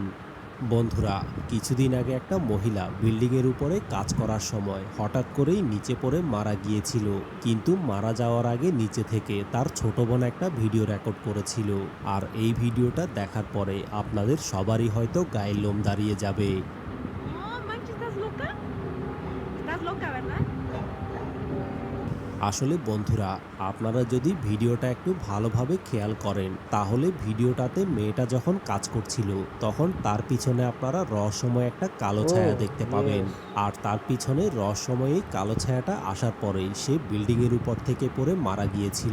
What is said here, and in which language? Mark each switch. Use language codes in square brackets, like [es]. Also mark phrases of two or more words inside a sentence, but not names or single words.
[bn] বন্ধুরা, কিছুদিন আগে একটা মহিলা বিল্ডিংয়ের উপরে কাজ করার সময় হঠাৎ করেই নিচে পড়ে মারা গিয়েছিল। কিন্তু মারা যাওয়ার আগে নিচে থেকে তার ছোট বোন একটা ভিডিও রেকর্ড করেছিল। আর এই ভিডিওটা দেখার পরে আপনাদের সবারই হয়তো গায়ের লোম দাঁড়িয়ে যাবে। [es] Oh, manches, ¿estás loca? ¿Estás loca, verdad? [bn] আসলে বন্ধুরা, আপনারা যদি ভিডিওটা একটু ভালোভাবে খেয়াল করেন, তাহলে ভিডিওটাতে মেয়েটা যখন কাজ করছিল, তখন তার পিছনে আপনারা রহস্যময় একটা কালো ছায়া দেখতে পাবেন। আর তার পিছনে রহস্যময় এই কালো ছায়াটা আসার পরেই সে বিল্ডিংয়ের উপর থেকে পড়ে মারা গিয়েছিল।